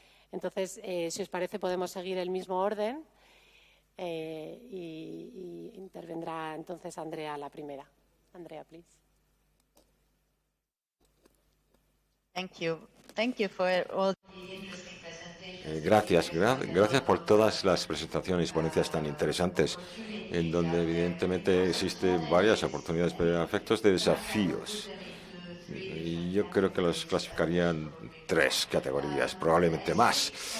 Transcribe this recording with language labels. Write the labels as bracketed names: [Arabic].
[Spanish] Entonces, si os parece, podemos seguir el mismo orden y intervendrá entonces Andrea la primera. [English] Andrea, please. Thank you for all the interesting presentations. [Spanish] Gracias por todas las presentaciones y ponencias tan interesantes, en donde evidentemente existen varias oportunidades, pero a efectos de desafíos. Y yo creo que los clasificaría en 3 categorías, probablemente más.